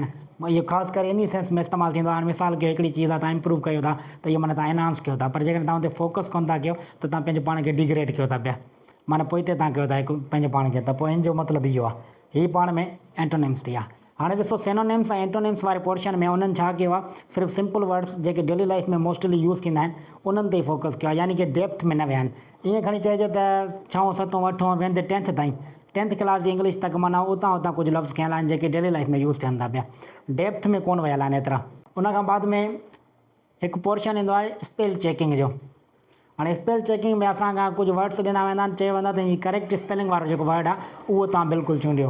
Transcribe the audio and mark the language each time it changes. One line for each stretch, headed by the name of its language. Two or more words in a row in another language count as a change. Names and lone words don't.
Sindhi: इहो ख़ासि करे इन सेंस में इस्तेमालु थींदो आहे। हाणे मिसाल कयो, हिकिड़ी चीज़ आहे तव्हां इम्प्रूव कयो था, त इहो माना तव्हां एनहांस कयो था, पर जेकॾहिं तव्हां हुते फोकस कोन था कयो, त तव्हां पंहिंजे पाण खे डिग्रेड कयो था पिया, माना पोइ हिते तव्हां कयो था हिकु पंहिंजे पाण खे। त पोइ हिन जो मतिलबु इहो आहे, हीअ पाण में एंटोनिम्स थी आहे। हाणे ॾिसो सिनोनिम्स ऐं एंटोनिम्स वारे पोर्शन में उन्हनि छा कयो आहे, सिर्फ़ु
English: simple words
Sindhi: जेके
English: daily life
Sindhi: में
English: mostly use
Sindhi: थींदा आहिनि, उन्हनि ते ई फोकस कयो आहे, यानी कि डेप्थ में न विया आहिनि। ईअं खणी चइजे त 6, 7, 8 वेंदे 10th ताईं, 10th क्लास जी इंग्लिश तक माना उतां कुझु लफ़्ज़ कयल आहिनि जेके
English: daily life
Sindhi: में यूज़ थियनि था पिया, डेप्थ में कोन वियल आहिनि एतिरा। उनखां बाद में हिकु पोर्शन ईंदो आहे
English: spell checking
Sindhi: जो। हाणे
English: spell checking
Sindhi: में असांखां कुझु वर्ड्स ॾिना वेंदा आहिनि, चयो वेंदो आहे त हीअ
English: correct spelling
Sindhi: वारो जेको वर्ड आहे उहो तव्हां बिल्कुलु चूंडियो।